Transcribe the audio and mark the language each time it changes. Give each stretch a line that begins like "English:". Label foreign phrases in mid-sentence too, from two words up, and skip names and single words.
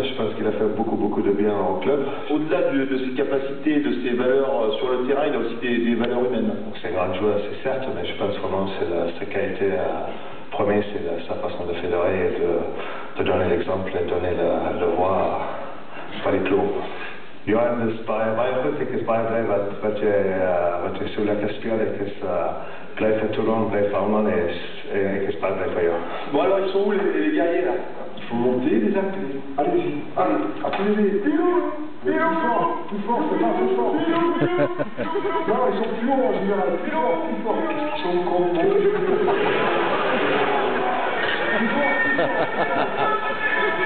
French: Je pense qu'il a fait beaucoup de bien au club. Au-delà de ses capacités, de ses valeurs sur le terrain, il a aussi des valeurs humaines. C'est un grand joueur, c'est certes, mais je pense vraiment que c'est sa qualité. Premier, c'est sa façon de fédérer et de donner l'exemple et donner le voie par les clous.
Dutch: Johan, ik is bij blij wat je zo lekker speelt. Ik is blij voor Toulon, blij voor Armand et ik is blij voor jou.
French: Bon alors ils sont où les guerriers là? Il faut monter les appeler. Allez-y, allez, appelez-les. Plus fort, c'est pas plus fort. Non, ils sont plus hauts en général. Plus fort. Qu'est-ce qu'ils sont cons. Plus fort.